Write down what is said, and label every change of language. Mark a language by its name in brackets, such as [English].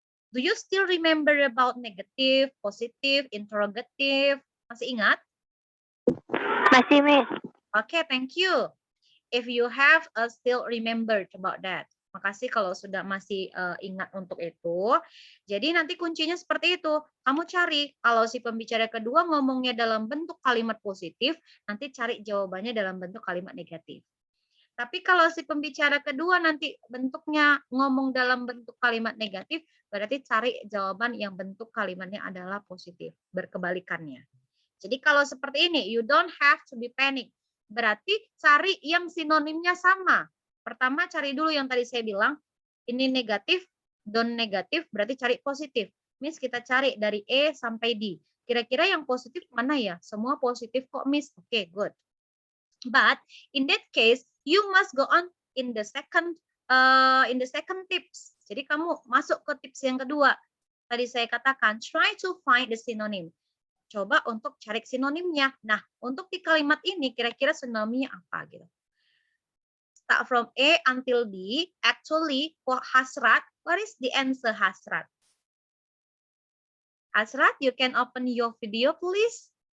[English] Do you still remember about negative, positive, interrogative? [Indonesian] Masih ingat? Masih, Miss. [English] Okay, thank you. If you have still remembered about that. [Indonesian] Makasih kalau sudah masih ingat untuk itu. Jadi nanti kuncinya seperti itu. Kamu cari, kalau si pembicara kedua ngomongnya dalam bentuk kalimat positif, nanti cari jawabannya dalam bentuk kalimat negatif. Tapi kalau si pembicara kedua nanti bentuknya ngomong dalam bentuk kalimat negatif, berarti cari jawaban yang bentuk kalimatnya adalah positif, berkebalikannya. Jadi kalau seperti ini, [English] you don't have to be panic. [Indonesian] Berarti cari yang sinonimnya sama. Pertama cari dulu yang tadi saya bilang, ini negatif, don't negatif, berarti cari positif. Miss, kita cari dari E sampai D. Kira-kira yang positif mana ya? Semua positif kok, Miss. Oke, good. [English] But in that case, you must go on in the second tips. [Indonesian] Jadi kamu masuk ke tips yang kedua. Tadi saya katakan [English] try to find the synonym. [Indonesian] Coba untuk cari sinonimnya. Nah, untuk di kalimat ini kira-kira sinonimnya apa gitu. [English] Start from A until D. Actually, for hasrat, what is the answer hasrat? Hasrat, you can open your video please.